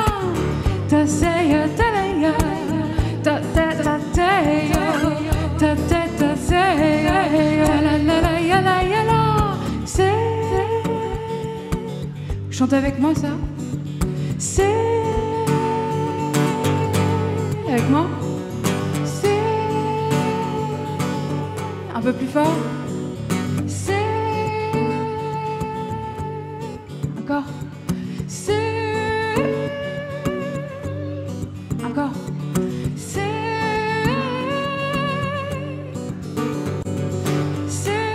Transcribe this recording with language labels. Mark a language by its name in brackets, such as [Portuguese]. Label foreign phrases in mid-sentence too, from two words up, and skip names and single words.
[English] Don't say oh, da la ya, don't say oh, don't say oh, da la la la ya la ya la. [French] C'est. Chante avec moi ça. C'est. Avec moi. Un peu plus fort. C'est. Encore. C'est. Encore. C'est. C'est.